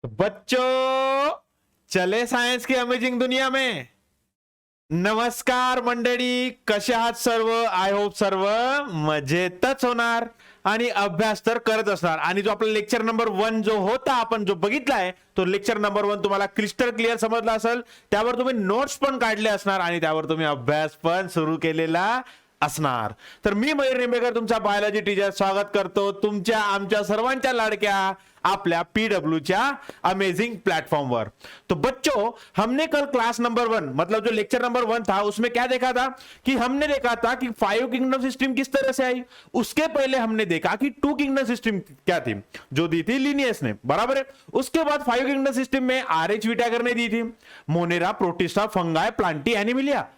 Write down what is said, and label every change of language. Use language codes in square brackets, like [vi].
[hi] तो बच्चों, चले सायन्स की अमेजिंग दुनिया में. [mr] नमस्कार मंडळी, कसे आहात सर्व? [en] I hope [mr] सर्व मजेतच होणार आणि अभ्यास तर करत असणार. आणि जो आपला लेक्चर नंबर 1 जो होता, आपण जो बघितलाय, तो लेक्चर नंबर 1 तुम्हाला क्रिस्टल क्लिअर समजला असेल. त्यावर तुम्ही नोट्स पण काढले असणार आणि त्यावर तुम्ही अभ्यास पण सुरू केलेला असणार. तर मी मयूर निंबेकर, तुमचा बायोलॉजी टीचर, स्वागत करतो तुमच्या आमच्या सर्वांच्या लाडक्या आपल्या पीडब्ल्यू च्या अमेजिंग प्लेटफॉर्म वर. [hi] तो बच्चों, हमने कल क्लास नंबर 1 मतलब जो लेक्चर नंबर 1 था, उसमें क्या देखा था कि हमने देखा था कि 5 किंगडम सिस्टम किस तरह से आई. उसके पहले हमने देखा कि 2 किंगडम सिस्टम क्या थी, जो दी थी लिनियस ने, बराबर है. उसके बाद 5 किंगडम सिस्टम में आरएच विटागर ने दी थी, Monera, protista, fungi, Plantae, Animalia.